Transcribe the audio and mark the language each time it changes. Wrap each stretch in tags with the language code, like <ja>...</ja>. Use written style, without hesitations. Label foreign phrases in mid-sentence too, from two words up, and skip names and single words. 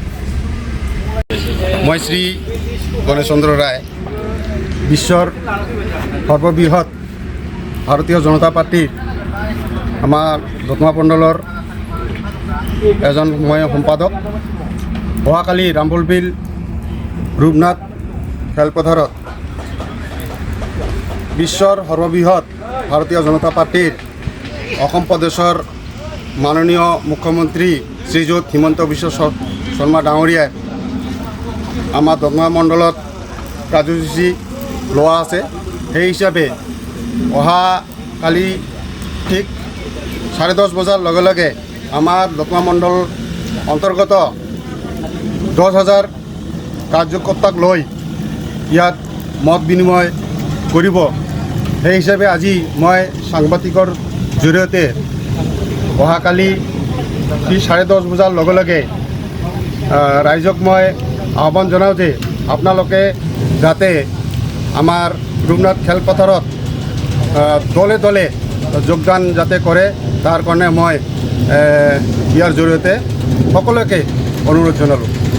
<as>মই শ্ৰী গণেশ চন্দ্ৰ ৰায় বিশ্বৰ সৰ্ববৃহৎ ভাৰতীয় জনতা পাৰ্টীৰ আমাৰ দতমা মণ্ডলৰ এজন মই সম্পাদক অহাকালি ৰামফলবিল ৰূপনাথ খেলপথাৰত বিশ্বৰ সৰ্ববৃহৎ ভাৰতীয় জনতা পাৰ্টীৰ অসম প্ৰদেশৰ মাননীয় মুখ্যমন্ত্ৰী শ্ৰীযুত হিমন্ত বিশ্ব শৰ্মা ডাঙৰীয়াই আমাৰ দতমা মণ্ডলত কাৰ্যসূচী লোৱা আছে সেই হিসাবে অহাকালি ঠিক 10:30 বজাৰ লগে লগে আমাৰ দতমা মণ্ডল অন্তৰ্গত 10,000 कार्यकर्ताक লৈ ইয়াত মত বিনিময় কৰিব সেই হিসাবে আজি মই সাংবাদিকৰ জৰিয়তে অহাকালি ঠিক 10:30 বজাৰ লগে লগে ৰাইজক মই আহ্বান জনাওঁ যে আপোনালোকে যাতে আমাৰ ৰূপনাথ খেলপথাৰত দলে দলে যোগদান যাতে কৰে তাৰ কাৰণে মই ইয়াৰ জৰিয়তে সকলোকে অনুৰোধ জনালোঁ।</as>